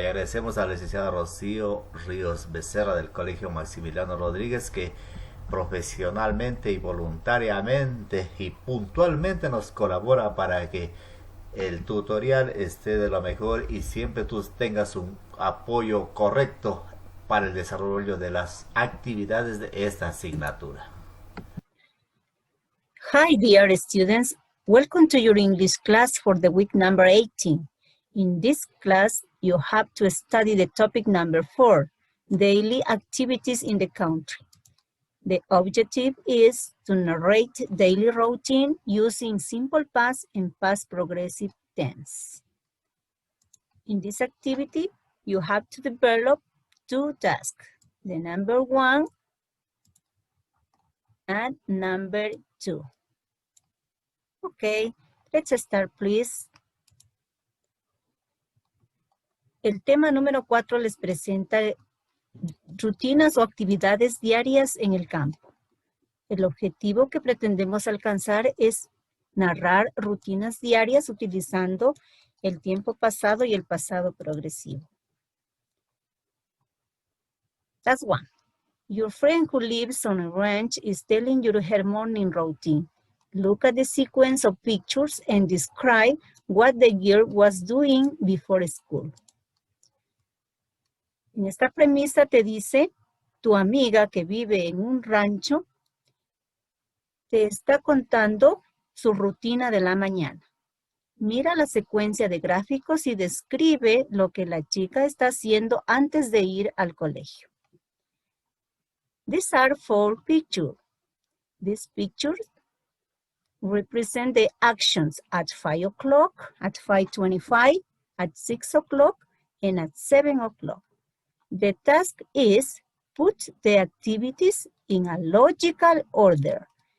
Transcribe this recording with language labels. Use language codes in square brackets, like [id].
[es] Y agradecemos a la licenciada Rocío Ríos Becerra del Colegio Maximiliano Rodríguez, que profesionalmente y voluntariamente y puntualmente nos colabora para que el tutorial esté de lo mejor y siempre tú tengas un apoyo correcto para el desarrollo de las actividades de esta asignatura. [en] Hi dear students, welcome to your English class for the week number 18. In this class, you have to study the topic number 4, daily activities in the country. The objective is to narrate daily routine using simple past and past progressive tense. In this activity, you have to develop 2 tasks, the number 1 and number 2. Okay, let's start, please. [es] El tema número 4 les presenta rutinas o actividades diarias en el campo. El objetivo que pretendemos alcanzar es narrar rutinas diarias utilizando el tiempo pasado y el pasado progresivo. [en] That's 1. Your friend who lives on a ranch is telling you her morning routine. Look at the sequence of pictures and describe what the girl was doing before school. [es] En esta premisa te dice, tu amiga que vive en un rancho te está contando su rutina de la mañana. Mira la secuencia de gráficos y describe lo que la chica está haciendo antes de ir al colegio. [en] These are 4 pictures. These pictures represent the actions at 5 o'clock, at 5:25, at 6 o'clock, and at 7 o'clock. The task is put the activities in a logical order.